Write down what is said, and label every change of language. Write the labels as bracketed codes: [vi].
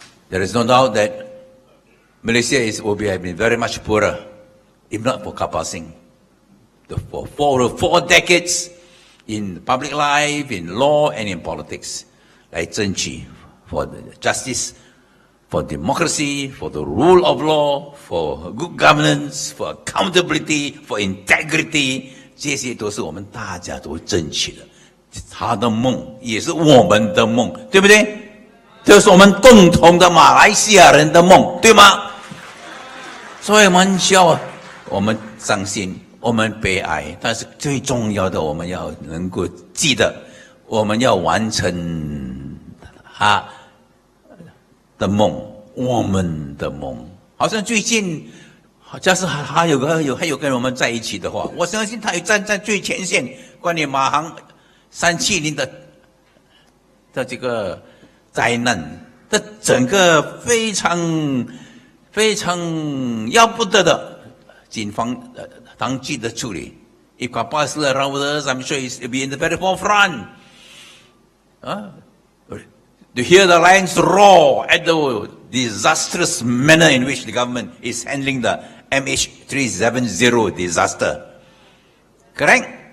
[en] There is no doubt that Malaysia will have been very much poorer if not for Karpal Singh. For 4 decades. In public life, in law, and in politics, [zh] 来争取 [en] for justice, for democracy, for the rule of law, for good governance, for accountability, for integrity， [zh] 这些都是我们大家都争取的。他的梦也是我们的梦，对不对？这是我们共同的马来西亚人的梦，对吗？所以我们需要，我们伤心。我们悲哀，但是最重要的，我们要能够记得，我们要完成他的梦，我们的梦。好像最近，假使还有跟我们在一起的话，我相信他也站在最前线，关于马航370的这个灾难的整个非常要不得的警方当局的处理。 [en] If Karpal is still around with us, I'm sure he'll be in the very forefront. To hear the lions roar at the disastrous manner in which the government is handling the MH370 disaster. Correct?